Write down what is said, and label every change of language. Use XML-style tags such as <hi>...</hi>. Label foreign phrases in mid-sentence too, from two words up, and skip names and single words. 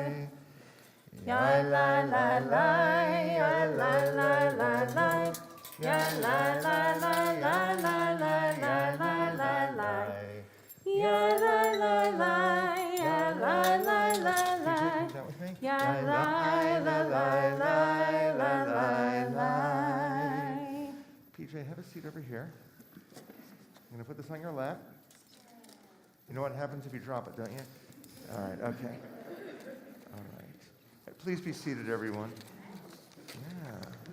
<en>Yai lai lai lai, yai lai lai lai lai, yai lai lai lai lai lai lai lai lai lai. Yai lai lai lai, yai lai lai lai lai, yai lai lai lai lai lai lai. PJ, have a seat over here. I'm going to put this on your lap. You know what happens if you drop it, don't you? All right, okay. All right. Please be seated, everyone. Yeah.</en>